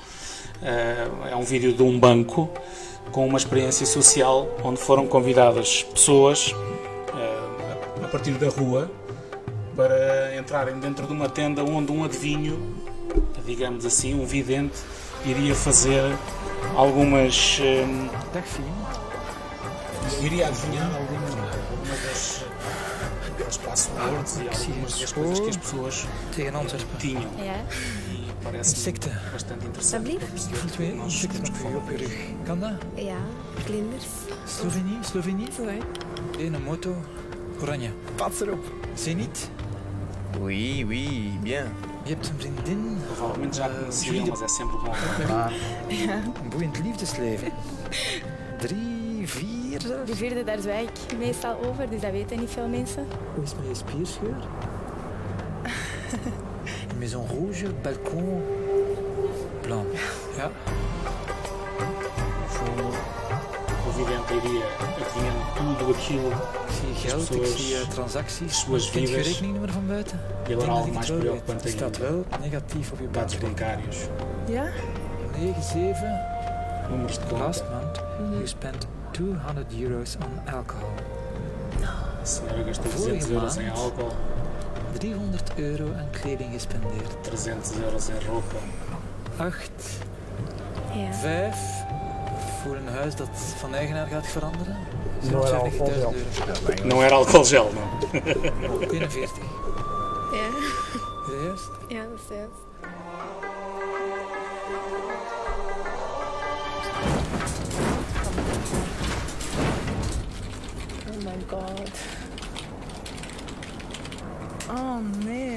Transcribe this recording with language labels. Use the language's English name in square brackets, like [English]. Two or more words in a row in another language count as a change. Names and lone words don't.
[Portuguese] É um vídeo de um banco com uma experiência social onde foram convidadas pessoas a partir da rua para entrarem dentro de uma tenda onde um adivinho, digamos assim, um vidente, iria fazer algumas... iria adivinhar algumas das passwords e algumas das coisas que as pessoas tinham. E parece bastante interessante para perceber o que nós temos que falar. [Dutch] Kan dat? Ja, vlinders. Slovenië? Zo, hè. Een moto, oranje. Pats erop. Zenit? [French] Oui, oui, bien. [Dutch] Je hebt een vriendin, [Portuguese] Provavelmente já conheciam, mas é sempre bom. [Dutch] een boeiend liefdesleven. 3, 4 zelfs. De vierde, daar zwijg ik meestal over, dus dat weten niet veel mensen. Hoe is mijn spierscheur? [French] Une maison rouge, balcon blanc. [Dutch] Ja. [Portuguese] O vidente iria adivinhando tudo aquilo [Dutch] Ik zie geld, ik [Portuguese] pessoas, [Dutch] zie transacties. [Portuguese] suas [Dutch] Kent je [Portuguese] vidas. [Dutch] rekeningnummer van buiten? [Portuguese] E [Dutch] Ik [Portuguese] agora [Dutch] denk dat [Portuguese] algo [Dutch] ik [Portuguese] mais [Dutch] het wel weet. [Portuguese] preocupante [Dutch] Het staat [Portuguese] ainda. [Dutch] wel negatief op je [Portuguese] Dados [Dutch] bankrekening. [Portuguese] bancários, [Dutch] Ja? 9, 7. [Portuguese] números de [English] Last [Portuguese] conta. [English] month, you spent €200 on alcohol. [Portuguese] A senhora gastou 200 euros em álcool, [Dutch] €300 aan kleding gespendeerd. [Portuguese] 300 euros em roupa. [Dutch] 8, Ja. 5. Voor een huis dat van eigenaar gaat veranderen. [Portuguese] Não era álcool gel. €27.000. Não era álcool gel, não. [Dutch] 41. Ja. Is dat juist? Ja, dat is juist. [English] Oh my god. [Dutch] Oh nee.